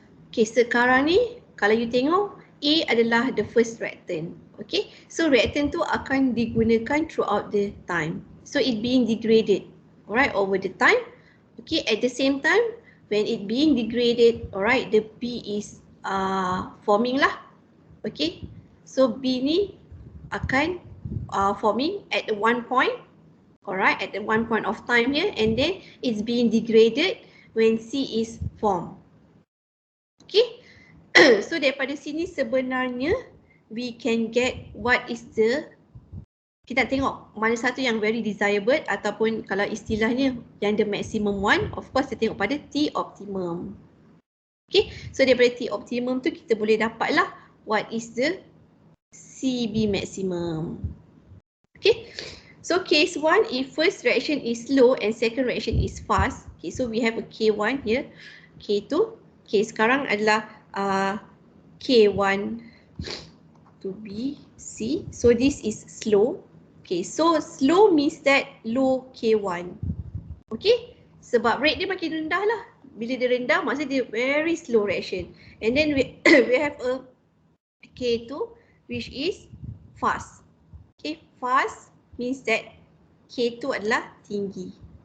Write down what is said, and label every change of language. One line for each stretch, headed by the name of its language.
Malay: Okay, sekarang ni kalau you tengok A adalah
English: the first reactant.
Malay: Okay, so reactant tu akan digunakan
English: throughout the time. So it being degraded, alright, over the time. Okay, at the same time, when it being degraded, alright, the B is forming lah. Okay, so
Malay: B ni akan
English: forming at one point, alright, at the one point of time here, and then it's being degraded when C is formed.
Malay: Okay, so daripada sini sebenarnya we can get what is the, kita tengok mana satu yang very desirable ataupun kalau istilahnya yang the maximum one, of course kita tengok pada T optimum. Okay, so daripada T optimum tu kita boleh dapat lah
English: what is the CB maximum. Okay, so case 1, if first reaction is slow and second reaction is fast. Okay, so we have a K1 here, K2.
Malay: Okay, sekarang adalah K1 to B, C.
English: So this is slow. Okay, so slow means that low K1. Okay,
Malay: sebab rate dia makin rendah lah. Bila dia rendah, maksudnya dia
English: very slow reaction. And then we have a K2 which is fast. Okay, fast means that K2
Malay: adalah tinggi.